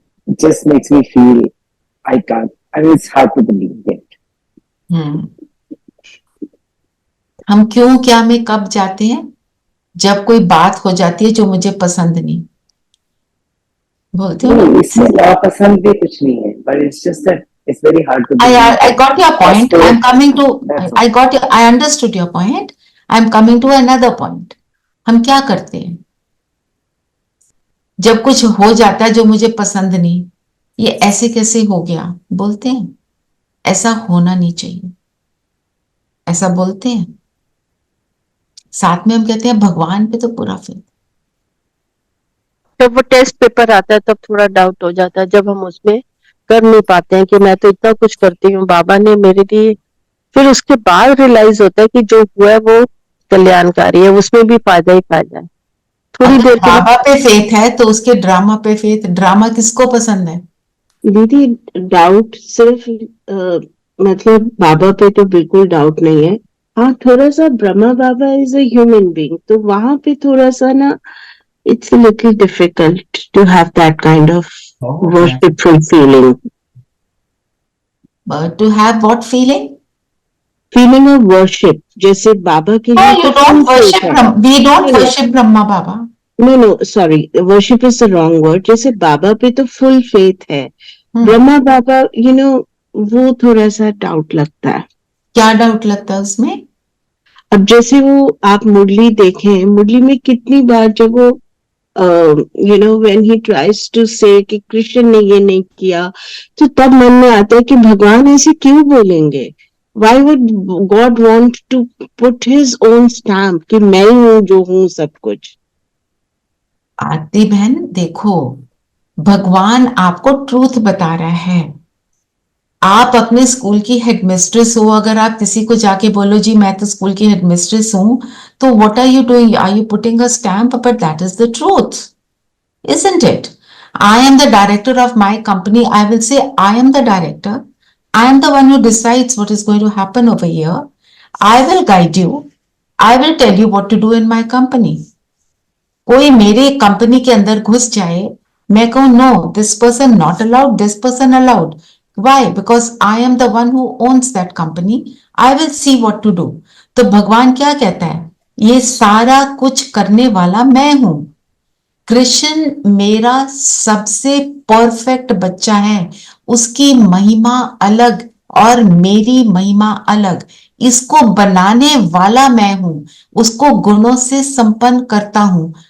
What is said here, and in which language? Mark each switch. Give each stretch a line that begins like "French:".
English: Just makes me feel I can't, I mean it's hard to believe it.
Hindi: हम क्यों क्या में कब जाते हैं? जब कोई बात हो जाती है जो मुझे पसंद नहीं, बोलते हो ना। इसमें नापसंद भी कुछ नहीं है,
English: But it's just that it's very hard to I got your point. I'm coming to, I got your, I understood your point. I'm coming to another point.
Hindi: हम क्या करते हैं जब कुछ हो जाता है जो मुझे पसंद नहीं? ये ऐसे कैसे हो गया बोलते हैं, ऐसा होना नहीं चाहिए, ऐसा बोलते हैं। साथ में हम कहते हैं भगवान पे तो पूरा फेथ। जब वो टेस्ट पेपर आता है तब थोड़ा डाउट हो जाता है, जब हम उसमें कर नहीं पाते हैं कि मैं तो इतना कुछ करती हूँ, बाबा ने मेरे लिए। फिर उसके बाद रियलाइज होता है कि जो हुआ है वो कल्याणकारी है, उसमें भी फायदा ही फायदा है। थोड़ी अगर देर के बाबा पे फेथ है तो उसके ड्रामा पे फेथ। ड्रामा किसको पसंद है? लिए दीदी डाउट सिर्फ मतलब बाबा पे तो बिल्कुल डाउट नहीं है। हाँ, थोड़ा सा
English: Brahma Baba is a human being,
Hindi: तो वहां पे थोड़ा सा ना
English: It's a little difficult to have that kind of worshipful feeling. To have what feeling? Feeling of worship,
Hindi: जैसे बाबा के लिए
English: You don't worship Brahma. We don't worship Brahma Baba. No sorry, worship is the wrong word.
Hindi: जैसे बाबा पे तो full faith है, ब्रह्मा बाबा वो थोड़ा सा डाउट लगता है। क्या डाउट लगता है उसमें? अब जैसे वो आप मुरली देखें, मुरली में कितनी बार जब वो
English: when he tries to say
Hindi: कि कृष्ण ने ये नहीं किया, तो तब मन में आता है कि भगवान ऐसे क्यों बोलेंगे?
English: Why would God want to put his own stamp
Hindi: कि मैं ही हूँ जो हूँ सब कुछ? आरती बहन देखो, भगवान आपको ट्रूथ बता रहा है। आप अपने स्कूल की हेडमिस्ट्रेस हो, अगर आप किसी को जाके बोलो जी मैं तो स्कूल की हेडमिस्ट्रेस हूं, तो
English: What are you doing? Are you putting a stamp? But that is the truth, isn't it? I am the director of my company. I will say I am the director. I am the one who decides what is going to happen over here. I will guide you. I will tell you what to do in my company.
Hindi: कोई मेरे company के अंदर घुस जाए, मैं कहूं
English: No, this person not allowed, this person allowed. Why? Because I am the one who owns that company. I will see what to do.
Hindi: तो भगवान क्या कहता है? ये सारा कुछ करने वाला मैं हूं। कृष्ण मेरा सबसे परफेक्ट बच्चा है, उसकी महिमा अलग और मेरी महिमा अलग। इसको बनाने वाला मैं हूं, उसको गुणों से संपन्न करता हूं।